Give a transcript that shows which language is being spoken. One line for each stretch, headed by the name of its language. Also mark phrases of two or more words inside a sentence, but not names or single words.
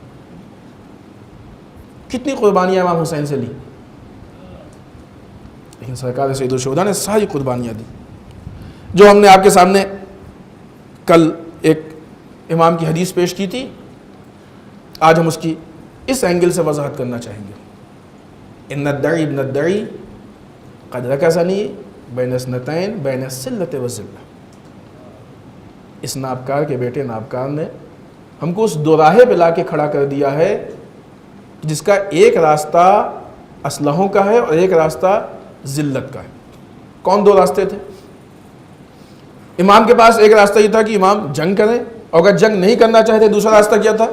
Urdu: کتنی قربانیاں امام حسین سے لی, لیکن سرکار سید الشہداء نے ساری قربانیاں دی. جو ہم نے آپ کے سامنے کل ایک امام کی حدیث پیش کی تھی, آج ہم اس کی اس اینگل سے وضاحت کرنا چاہیں گے.
Arabic: ان الدعی ابن الدعی قد رکزنی بین اثنتین بین السلۃ والذلہ.
Urdu: اس نابکار کے بیٹے نابکار نے ہم کو اس دوراہے پہ لا کے کھڑا کر دیا ہے جس کا ایک راستہ اسلحوں کا ہے اور ایک راستہ ذلت کا ہے. کون دو راستے تھے؟ امام کے پاس ایک راستہ یہ تھا کہ امام جنگ کریں, اور اگر جنگ نہیں کرنا چاہتے دوسرا راستہ کیا تھا؟